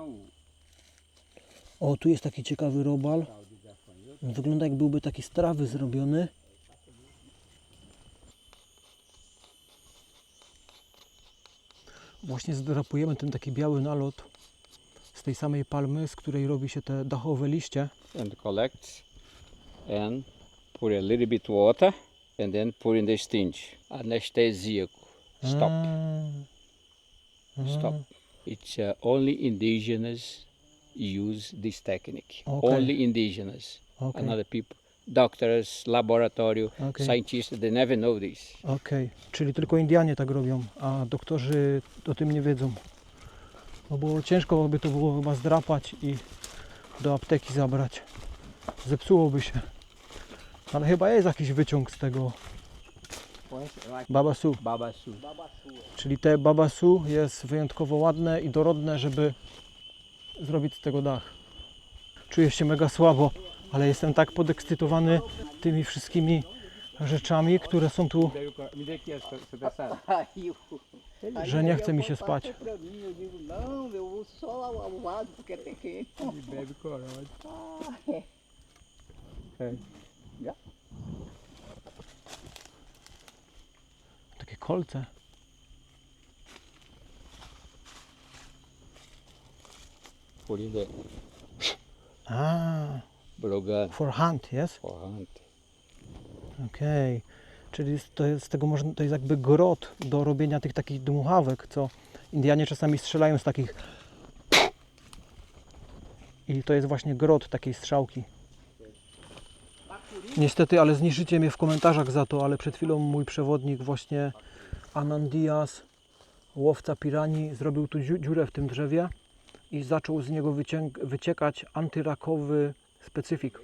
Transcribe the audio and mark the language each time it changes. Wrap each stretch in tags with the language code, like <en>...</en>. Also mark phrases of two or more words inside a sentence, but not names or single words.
<pl>O, tu jest taki ciekawy robal. Wygląda, jak byłby taki z trawy zrobiony. Właśnie zdrapujemy ten taki biały nalot z tej samej palmy, z której robi się te dachowe liście.</pl> <en>And collect and put a little bit water and then put in the stinge. Anesthesia. Stop. Stop. It's only indigenous use this technique. Okay. Only indigenous. Okay. Another people, doctors, laboratory, Okay. scientists, they never know this.</en> <pl>Okej, czyli tylko Indianie tak robią, a doktorzy o tym nie wiedzą. No bo ciężko by to było chyba zdrapać i do apteki zabrać. Zepsułoby się. Ale chyba jest jakiś wyciąg z tego babasu. Babasu. Czyli te babasu jest wyjątkowo ładne i dorodne, żeby zrobić z tego dach. Czuję się mega słabo, ale jestem tak podekscytowany tymi wszystkimi rzeczami, które są tu,</pl> <pt>Aí,</pt> <pl>że nie chce mi się spać.</pl> <pt>pra mim, eu digo, não, eu vou só ao lado porque é pequeno. Bebe corote.</pt> <pl>Takie kolce.</pl> <en>Put in the A, blogan for hunt, yes? for hunt.</en> <pl>Okej. Czyli to jest, z tego można, to jest jakby grot do robienia tych takich dmuchawek, co Indianie czasami strzelają z takich. I to jest właśnie grot takiej strzałki. Niestety, ale zniszczycie mnie w komentarzach za to, ale przed chwilą mój przewodnik właśnie Anan Diaz, łowca piranii, zrobił tu dziurę w tym drzewie i zaczął z niego wyciekać antyrakowy specyfik.</pl>